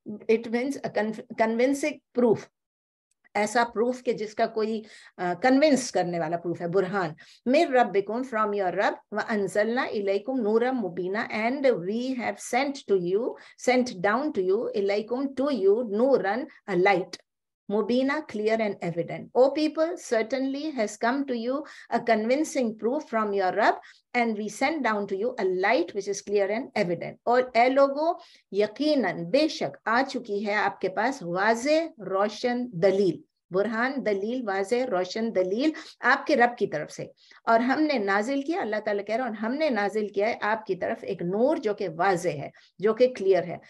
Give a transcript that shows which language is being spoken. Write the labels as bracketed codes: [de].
[en] It means a convincing proof, [ur] ایسا proof کہ جس کا کوئی کنونس کرنے والا پروف ہے, برہان. [ar] من ربکم, [en] from your رب, [ar] وانزلنا الیکم نورا مبینا, [en] And we have sent to you, sent down to you, الیکم to you, نورن, a light, mubina, clear and evident. O people, certainly has come to you a convincing proof from your Rabb, and we send down to you a light which is clear and evident. [ur] اور اے لوگو, یقیناً بے شک آ چکی ہے آپ کے پاس واضح روشن دلیل, برہان دلیل, واضح روشن دلیل آپ کے رب کی طرف سے. اور ہم نے نازل کیا, اللہ تعالیٰ کہہ رہا ہے, اور ہم نے نازل کیا ہے آپ کی طرف ایک نور جو کہ واضح ہے, جو کہ کلیئر ہے.